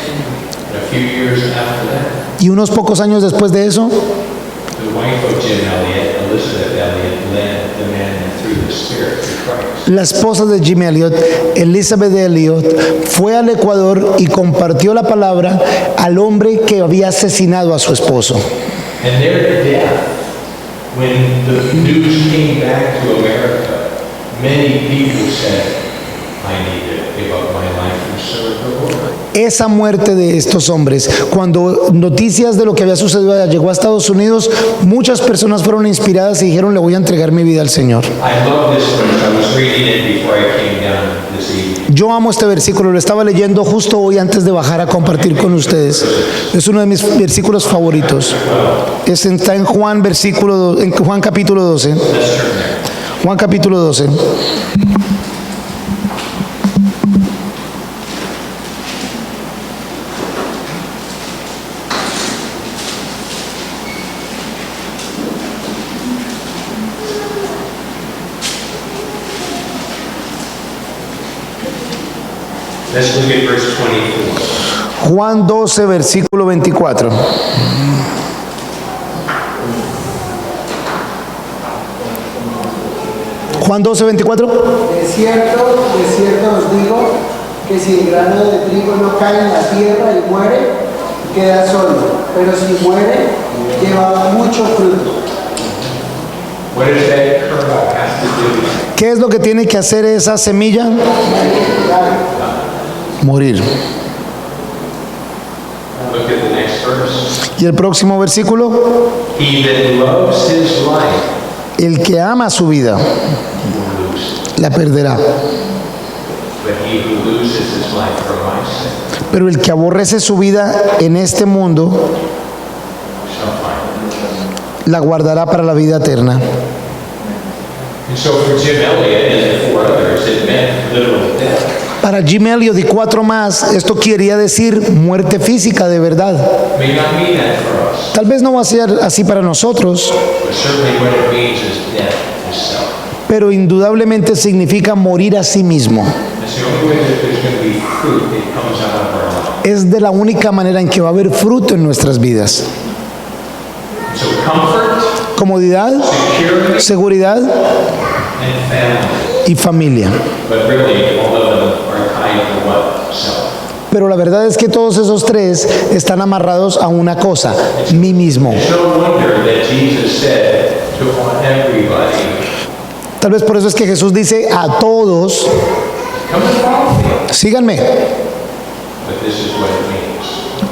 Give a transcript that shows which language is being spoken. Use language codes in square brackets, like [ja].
[en] And a few years after that, [es] Y unos pocos años después de eso, [en] the wife of Jim Elliot, Elizabeth Elliot, led the man through the Spirit to Christ. [es] la esposa de Jim Elliot, Elizabeth Elliot, fue al Ecuador y compartió la palabra al hombre que había asesinado a su esposo. [en] And their death, when the news came back to America, many people said, I need to give up my life and serve the Lord. [es] Esa muerte de estos hombres, cuando noticias de lo que había sucedido allá llegó a Estados Unidos, muchas personas fueron inspiradas y dijeron, le voy a entregar mi vida al Señor. [en] I love this verse. I was reading it before I came down this evening. [es] Yo amo este versículo, lo estaba leyendo justo hoy antes de bajar a compartir con ustedes. Es uno de mis versículos favoritos. Está en Juan en Juan capítulo 12. [en] Let's turn there. [es] Juan capítulo 12. [en] Let's look at verse 24. [es] Juan 12, versículo 24. Juan 12, 24. De cierto os digo que si el grano de trigo no cae en la tierra y muere, queda solo, pero si muere, lleva mucho fruto. [en] What does that kernel have to do with it? [es] ¿Qué es lo que tiene que hacer esa semilla? Morir. [en] Look at the next verse. [es] Y el próximo versículo. [en] He that loves his life [es] El que ama su vida, [en] will lose it. [es] la perderá. [en] But he who loses his life for my sake [es] Pero el que aborrece su vida en este mundo, [en] shall find it. [es] la guardará para la vida eterna. [en] And so for Jim Elliot and the four others, it meant literal death. [es] Para Jim Elliot y 4 más, esto quería decir muerte física de verdad. [en] May not mean that for us, [es] Tal vez no va a ser así para nosotros, [en] but certainly what it means is death to self. [es] pero indudablemente significa morir a sí mismo. [en] That's the only way that there's going to be fruit that comes out of our life. [es] Es de la única manera en que va a haber fruto en nuestras vidas. [en] So comfort, [es] Comodidad, [en] security, [es] seguridad [en] and family. [es] y familia. [en] But really, all of them are tied to what? Self. [es] Pero la verdad es que todos esos tres están amarrados a una cosa, mí mismo. [en] It's no wonder that Jesus said to everybody, [es] Tal vez por eso es que Jesús dice a todos, [en] come and follow me. [es] síganme. [en] But this is what it means.